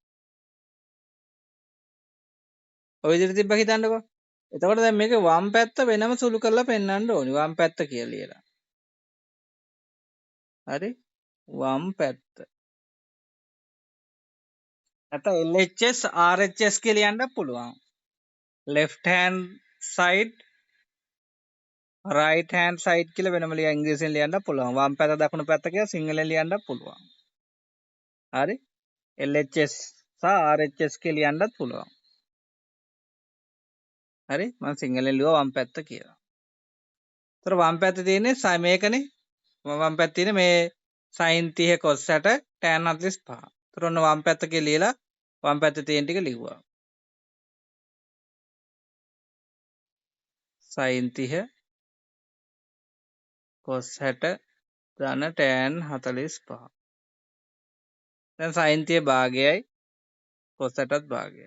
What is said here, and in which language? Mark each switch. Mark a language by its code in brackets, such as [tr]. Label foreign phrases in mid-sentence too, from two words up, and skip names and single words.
[si] ඔය විදිහට තිබ්බ හිතන්නකෝ. එතකොට දැන් මේක වම් පැත්ත වෙනම සුළු කරලා පෙන්වන්න ඕනි. වම් පැත්ත කියලා ලියලා. හරි? වම් පැත්ත. නැත්නම් [en] LHS RHS [si] කියලා ලියන්නත් පුළුවන්. [en] left hand side right hand side [si] කියලා වෙනම ලියලා ඉංග්‍රීසියෙන් ලියන්නත් පුළුවන්. වම් පැත්ත දකුණු පැත්ත කියලා සිංහලෙන් ලියන්නත් පුළුවන්. හරි? LHS සහ RHS කියලා ලියන්නත් පුළුවන්. හරි? මම සිංහලෙන් ලියුවා වම් පැත්ත කියලා. ඒතර වම් පැත්තේ තියෙන්නේ මේකනේ. වම් පැත්තේ තියෙන්නේ මේ sin 30 cos 60 tan 45. ඒතර ඔන්න වම් පැත්ත කියලා ලියලා වම් පැත්තේ තියෙන ටික ලිව්වා. sin 30 cos 60 ධන tan 45. දැන් sin 30 භාගයයි cos 60ත් භාගයයි.